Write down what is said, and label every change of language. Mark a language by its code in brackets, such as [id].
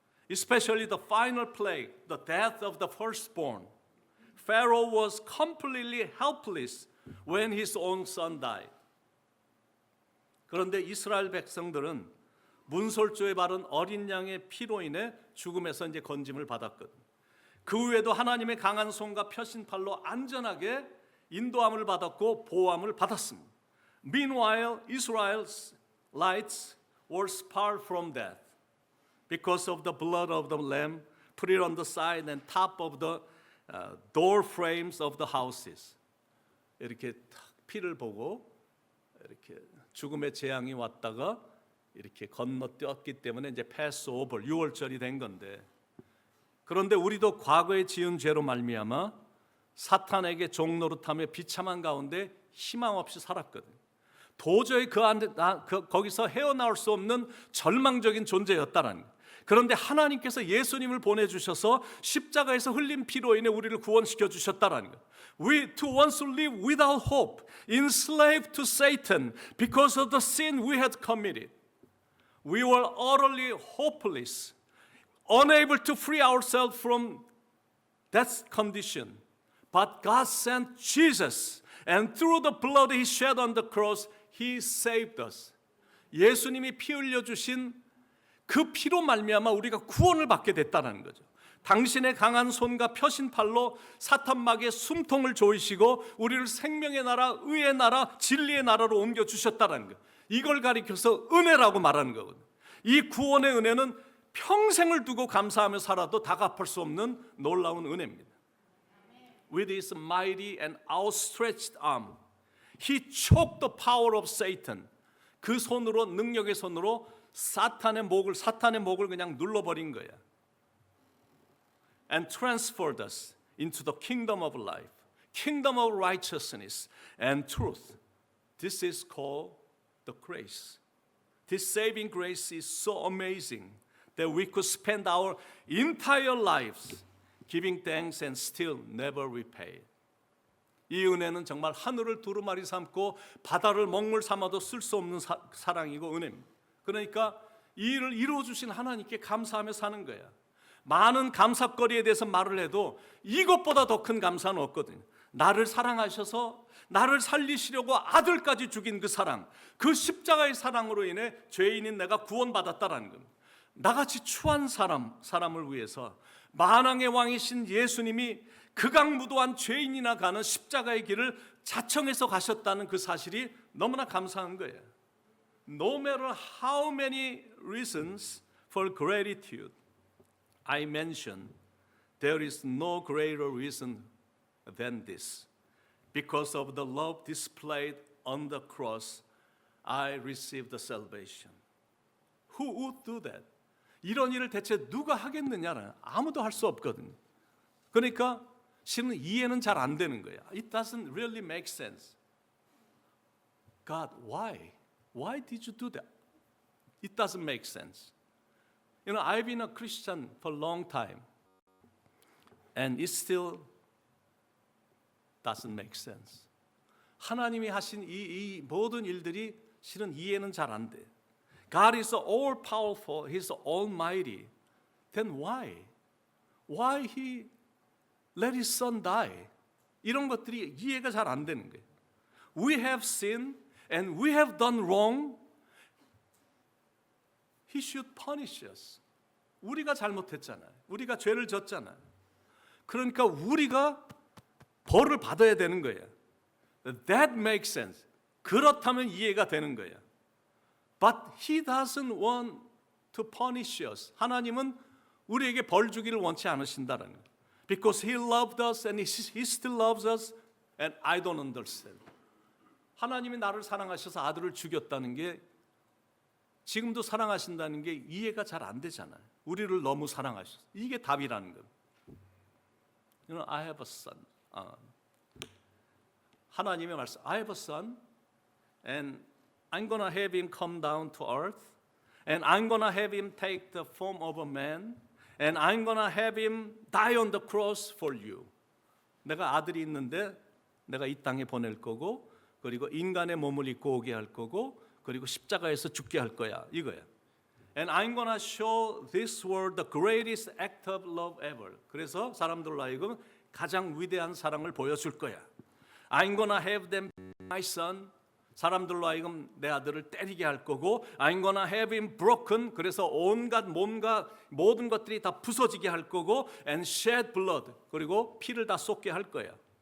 [en] Especially the final plague, the death of the firstborn. Pharaoh was completely helpless when his own son died. [ko] 그런데 이스라엘 백성들은 문설주에 바른 어린 양의 피로 인해 죽음에서 이제 건짐을 받았거든. 그 외에도 하나님의 강한 손과 펴신 팔로 안전하게 인도함을 받았고 보호함을 받았습니다. [en] Meanwhile, Israel's lights were spared from death because of the blood of the lamb put it on the side and top of the door frames of the houses. [ko] 이렇게 피를 보고 이렇게 죽음의 재앙이 왔다가 이렇게 건너뛰었기 때문에 이제 패스오버 6월절이 된 건데, 그런데 우리도 과거에 지은 죄로 말미암아 사탄에게 종노릇하며 비참한 가운데 희망 없이 살았거든. 도저히 거기서 헤어나올 수 없는 절망적인 존재였다라는 거예요. 그런데 하나님께서 예수님을 보내주셔서 십자가에서 흘린 피로 인해 우리를 구원시켜 주셨다라는 거예요. [en] We to once live without hope, enslaved to Satan because of the sin we had committed. We were utterly hopeless, unable to free ourselves from that condition. But God sent Jesus, and through the blood He shed on the cross, He saved us. [ko] 예수님이 피 흘려 주신 그 피로 말미암아 우리가 구원을 받게 됐다는 거죠. 당신의 강한 손과 펴신 팔로 사탄 마귀의 숨통을 조이시고 우리를 생명의 나라, 의의 나라, 진리의 나라로 옮겨 주셨다는 것. 이걸 가리켜서 은혜라고 말하는 거거든요. 이 구원의 은혜는 평생을 두고 감사하며 살아도 다 갚을 수 없는 놀라운 은혜입니다. [en] With his mighty and outstretched arm, he choked the power of Satan. [ko] 그 손으로, 능력의 손으로 사탄의 목을 그냥 눌러버린 거야. [en] And transferred us into the kingdom of life, kingdom of righteousness and truth. This is called the grace. This saving grace is so amazing that we could spend our entire lives giving thanks and still never repay. [ko] 이 은혜는 정말 하늘을 두루마리 삼고 바다를 먹물 삼아도 쓸 수 없는 사랑이고 은혜입니다. 그러니까 이 일을 이루어주신 하나님께 감사하며 사는 거야. 많은 감사거리에 대해서 말을 해도 이것보다 더 큰 감사는 없거든요. 나를 사랑하셔서 나를 살리시려고 아들까지 죽인 그 사랑, 그 십자가의 사랑으로 인해 죄인인 내가 구원받았다라는 겁니다. 나같이 추한 사람을 위해서 만왕의 왕이신 예수님이 극악무도한 죄인이나 가는 십자가의 길을 자청해서 가셨다는 그 사실이 너무나 감사한 거예요. [en] No matter how many reasons for gratitude I mention, there is no greater reason than this. Because of the love displayed on the cross, I received the salvation. Who would do that? [ko] 이런 일을 대체 누가 하겠느냐는 아무도 할 수 없거든요. 그러니까 실은 이해는 잘 안 되는 거예요. [en] It doesn't really make sense. God, why? Why did you do that? It doesn't make sense. You know, I've been a Christian for a long time, and it still doesn't make sense. [ko] 하나님이 하신 이 모든 일들이 실은 이해는 잘 안 돼. [en] God is all powerful, He's almighty. Then why? Why He let His Son die? [ko] 이런 것들이 이해가 잘 안 되는 거예요. [en] We have sinned and we have done wrong. He should punish us. [ko] 우리가 잘못했잖아요. 우리가 죄를 졌잖아요. 그러니까 우리가 벌을 받아야 되는 거예요. [en] That makes sense. [ko] 그렇다면 이해가 되는 거예요. [en] But He doesn't want to punish us. [ko] 하나님은 우리에게 벌 주기를 원치 않으신다는 거예요. [en] Because He loved us and He still loves us and I don't understand. [ko] 하나님이 나를 사랑하셔서 아들을 죽였다는 게 지금도 사랑하신다는 게 이해가 잘 안 되잖아요. 우리를 너무 사랑하셔서. 이게 답이라는 거예요. [en] You know, I have a son. [ko] 하나님의 말씀. [en] I have a son and I'm gonna have him come down to earth and I'm gonna have him take the form of a man and I'm gonna have him die on the cross for you. [ko] 내가 아들이 있는데 내가 이 땅에 보낼 거고 그리고 인간의 몸을 입고 오게 할 거고 그리고 십자가에서 죽게 할 거야. 이거야. [en] And I'm gonna show this world the greatest act of love ever. [ko] 그래서 사람들로 하여금 가장 위대한 사랑을 보여줄 거야. [en] I'm gonna have them my son. [ko] 사람들로 하여금 내 아들을 때리게 할 거고 [en] I'm gonna have him broken. [ko] 그래서 온갖 몸과 모든 것들이 다 부서지게 할 거고 [en] and shed blood. [ko] 그리고 피를 다 쏟게 할 거야.